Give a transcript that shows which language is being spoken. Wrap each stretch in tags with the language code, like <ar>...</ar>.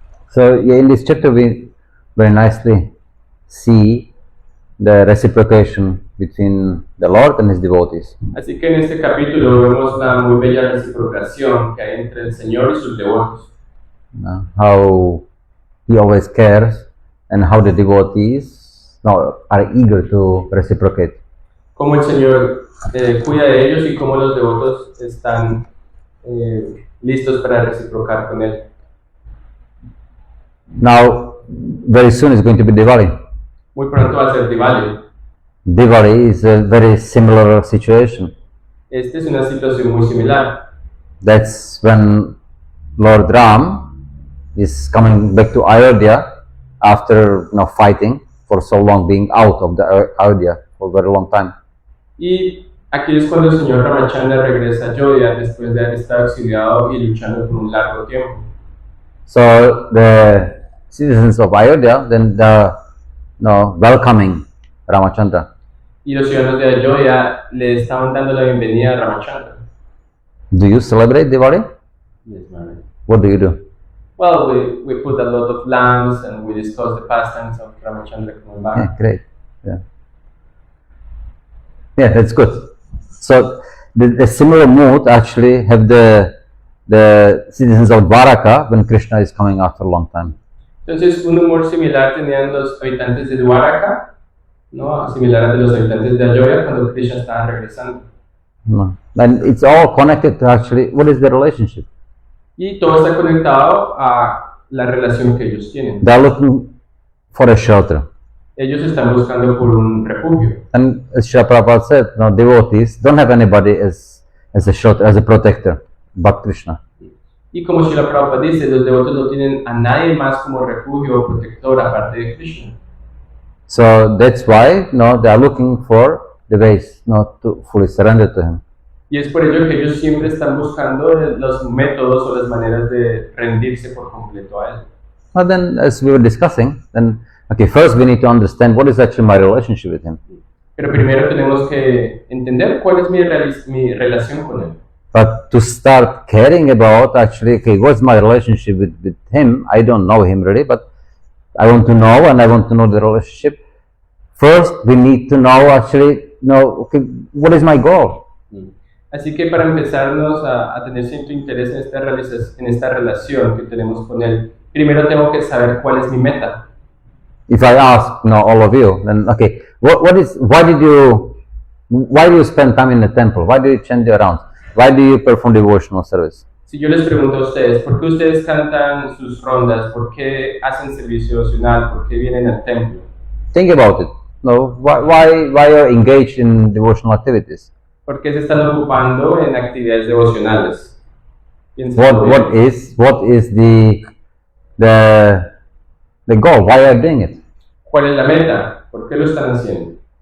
<en>So in this chapter we very nicely see the reciprocation between the Lord and His devotees.</en> <es>Así que en este capítulo vemos la muy bella reciprocación que hay entre el Señor y sus devotos.</es> <en>How He always cares and how the devotees are eager to reciprocate.</en> <es>Cómo el Señor cuida de ellos y cómo los devotos están listos para reciprocar con Él.</es> <en>Now, very soon is going to be Diwali.</en> <es>Muy pronto va a ser Diwali.</es> <en>Diwali is a very similar situation.</en> <es>Esta es una situación muy similar.</es> <en>That's when Lord Ram is coming back to Ayodhya after fighting for so long, being out of the Ayodhya for a very long time.</en> <es>Y aquí es cuando el Señor Ramachandra regresa a Ayodhya después de haber estado exiliado y luchando por un largo tiempo.</es> <en>So the citizens of Ayodhya then welcoming Ramachandra.</en> <es>Y los ciudadanos de Ayodhya le estaban dando la bienvenida a Ramachandra.</es> <en>Do you celebrate Diwali? Yes, ma'am. What do you do? Well, we put a lot of lamps and we discuss the pastimes of Ramachandra coming back. Yeah, great. Yeah, that's good. So the similar mood actually have the citizens of Dwaraka when Krishna is coming after a long time.</en> <es>Entonces, un humor similar tenían los habitantes de Dwaraka, ¿no? Similar al de los habitantes de Ayodhya cuando Krishna estaba regresando. No.</es> <en>And it's all connected to actually what is the relationship.</en> <es>Y todo está conectado a la relación que ellos tienen.</es> <en>They are looking for a shelter.</en> <es>Ellos están buscando por un refugio.</es> <en>And as Srila Prabhupada said, devotees don't have anybody as a shelter, as a protector, but Krishna.</en> <es>Y como Srila Prabhupada dice, los devotos no tienen a nadie más como refugio o protector aparte de Krishna.</es> <en>So that's why they are looking for the ways to fully surrender to Him.</en> <es>Y es por ello que ellos siempre están buscando los métodos o las maneras de rendirse por completo a Él.</es> <en>But then, as we were discussing, first we need to understand what is actually my relationship with Him.</en> <es>Pero primero tenemos que entender cuál es mi relación con Él.</es> <en>But to start caring about, actually, okay, what's my relationship with him? I don't know him really, but I want to know, and I want to know the relationship. First, we need to know, actually, okay, what is my goal?</en> <es>Así que para empezarnos a tener cierto interés en esta relación que tenemos con Él, primero tengo que saber cuál es mi meta.</es> <en>If I ask, all of you, then okay, why do you spend time in the temple? Why do you change your rounds? Why do you perform devotional service?</en> <es>Si yo les pregunto a ustedes, ¿por qué ustedes cantan sus rondas? ¿Por qué hacen servicio devocional? ¿Por qué vienen al templo?</es> <en>Think about it. No, why are you engaged in devotional activities?</en> <es>¿Por qué se están ocupando en actividades devocionales?</es> <en>What is the goal? Why are you doing it?</en> <es>¿Cuál es la meta? ¿Por qué lo están haciendo?</es>